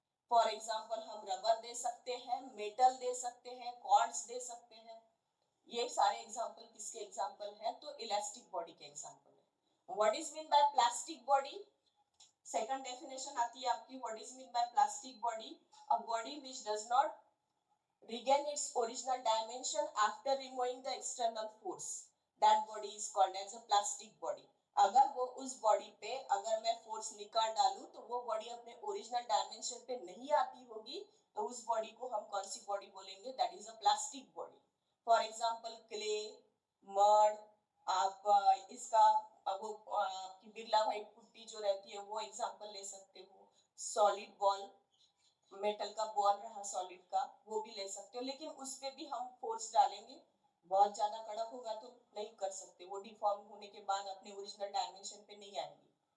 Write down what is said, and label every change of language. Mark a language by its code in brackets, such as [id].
[hi] For example हम rubber दे सकते हैं, मेटल दे सकते हैं, कॉर्ड्स दे सकते हैं, ये सारे एग्जाम्पल किसके एग्जाम्पल है? तो इलास्टिक बॉडी के एग्जाम्पल है। [en] What is mean by plastic body? [hi] Second definition आती है आपकी, [en] What is mean by plastic body? A body which does not regain its original dimension after removing the external force, that body is called as a plastic body। [hi] अगर वो उस body पे अगर मैं force निकाल डालूं तो वो बॉडी अपने ओरिजिनल डायमेंशन पे नहीं आती होगी, तो उस बॉडी को हम कौन सी बॉडी बोलेंगे? [en] That is a plastic body. [hi] For example clay, mud, आप इसका वो आपकी बिरला व्हाइट पुट्टी जो रहती है वो एग्जांपल ले सकते हो, सॉलिड बॉल, मेटल का बॉल रहा सॉलिड का, वो भी ले सकते हो, लेकिन उस पे भी हम फोर्स डालेंगे, बहुत ज्यादा कड़क होगा तो नहीं कर सकते, वो डिफॉर्म होने के बाद अपने ओरिजिनल डायमेंशन पे नहीं आएंगी।